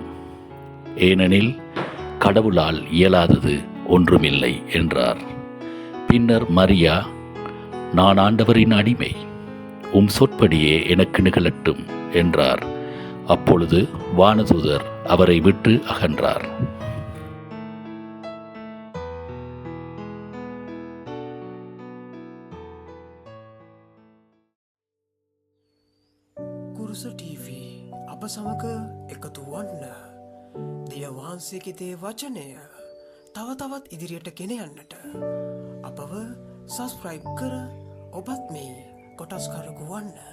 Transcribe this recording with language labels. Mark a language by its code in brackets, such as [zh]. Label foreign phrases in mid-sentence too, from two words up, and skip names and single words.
[ta] ஏனெனில் கடவுளால் இயலாதது ஒன்றுமில்லை என்றார். பின்னர் மரியா, நான் ஆண்டவரின் அடிமை, உம் சொற்படியே எனக்கு நிகழட்டும் என்றார். அப்பொழுது வானதூதர் அவரை விட்டு அகன்றார். [si] කුරුස TV අප සමග එකතු වන්න. දෙය වහන්සේගේ දේ වචනය තව තවත් ඉදිරියට ගෙන යන්නට අපව සබස්ක්‍රයිබ් කර ඔබත් මේ කොටස්කරකු වන්න.